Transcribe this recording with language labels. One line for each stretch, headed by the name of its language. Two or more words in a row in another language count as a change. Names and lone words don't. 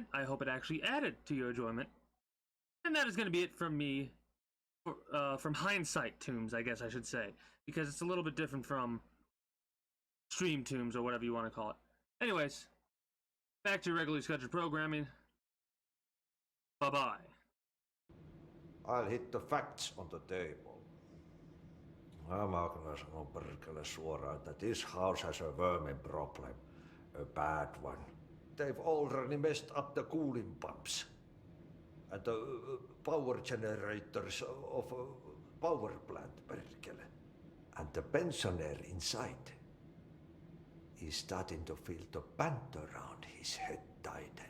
English: I hope it actually added to your enjoyment. And that is going to be it from me, from Hindsight Tombs, I guess I should say, because it's a little bit different from Stream Tombs or whatever you want to call it. Anyways, back to your regularly scheduled programming. Bye-bye. I'll hit the facts on the table.
Finnish: Mä kyllä sanon perkele suoraan, että
English: this house has a vermin problem. A bad one. They've already messed up the cooling pumps. And the power generators of a power plant, perkele. And the pensioner inside is starting to feel the band around his head tighten.